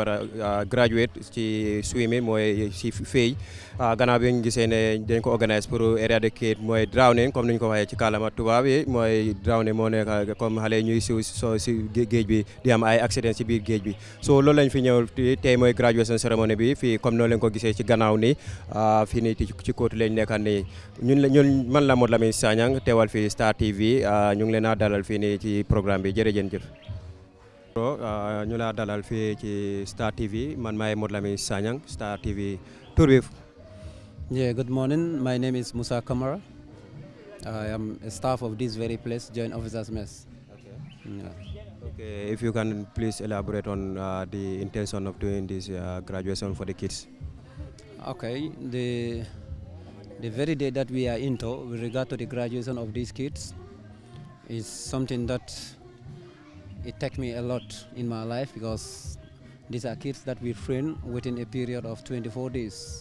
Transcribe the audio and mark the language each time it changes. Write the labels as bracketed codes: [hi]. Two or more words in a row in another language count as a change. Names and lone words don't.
[wo] war a graduate ci swimming mooy ci fey gannaaw bi ñu gisee ne dañ ko organise pour eradicate mooy drowning comme ni ñu ko waxee ci kàllaama tubaab yi mooy drowning moo nekk comme xale yi ñuy si géej bi di am ay accident ci biir géej bi so loolu lañ fi ñëw tey mooy [en] graduation ceremony [wo] bi fii comme noonu lañ ko gisee ci gannaaw nii fii nii ci Kotu lañ nekk nii ñun man la Modou Lamine Sagnang teewal fii Star TV ñu ngi leen a dalal fii nii ci programme bi jërëjëf. ñu la dalal fii ci Star TV man maay Modou Lamine Sagnang Star TV tur bi. [en] Yeah, good morning. My name is Musa Kamara. I am a staff of this very place, Joint Officers Mess. Okay. Yeah. Okay, if you can please elaborate on the intention of doing this graduation for the kids. Okay, the very day that we are into with regard to the graduation of these kids is something that it takes me a lot in my life because these are kids that we train within a period of 24 days.